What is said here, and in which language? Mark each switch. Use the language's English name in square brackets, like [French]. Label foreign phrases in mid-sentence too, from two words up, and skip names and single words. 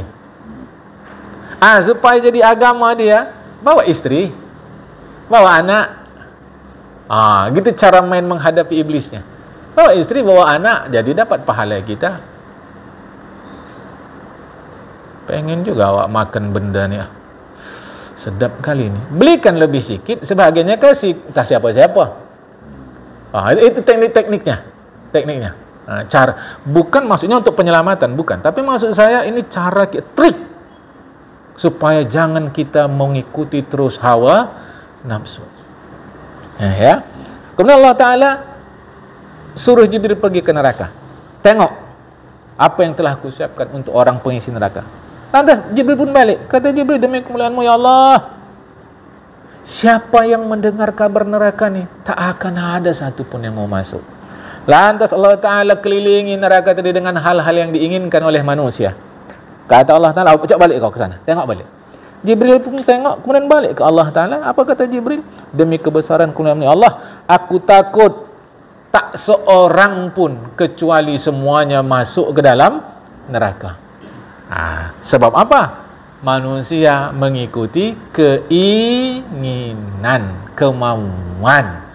[Indonesian] Supaya jadi agama dia, bawa istri, bawa anak. Gitu cara main menghadapi iblisnya. Bawa istri, bawa anak, jadi dapat pahala kita. Pengen juga awak makan benda ni. Sedap kali ni. Belikan lebih sikit, sebahagiannya kasih siapa-siapa. Itu tekniknya. Cara, bukan maksudnya untuk penyelamatan, bukan. Tapi maksud saya ini cara, trik supaya jangan kita mengikuti terus hawa nafsu. Ya. Kemudian Allah Ta'ala suruh Jibril pergi ke neraka. Tengok apa yang telah kusiapkan untuk orang pengisi neraka. Lantas Jibril pun balik. Kata Jibril, demi kemuliaan-Mu [Arabic] يا الله, [Indonesian] siapa yang mendengar kabar neraka ni, tak akan ada satu pun yang mau masuk. Lantas Allah Ta'ala kelilingi neraka tadi dengan hal-hal yang diinginkan oleh manusia. Kata Allah Ta'ala, cak balik kau ke sana, tengok balik. Jibril pun tengok, kemudian balik ke Allah Ta'ala. Apa kata Jibril? Demi kebesaran kemuliaan Allah, aku takut tak seorang pun kecuali semuanya masuk ke dalam neraka. Sebab apa? Manusia mengikuti keinginan, kemauan.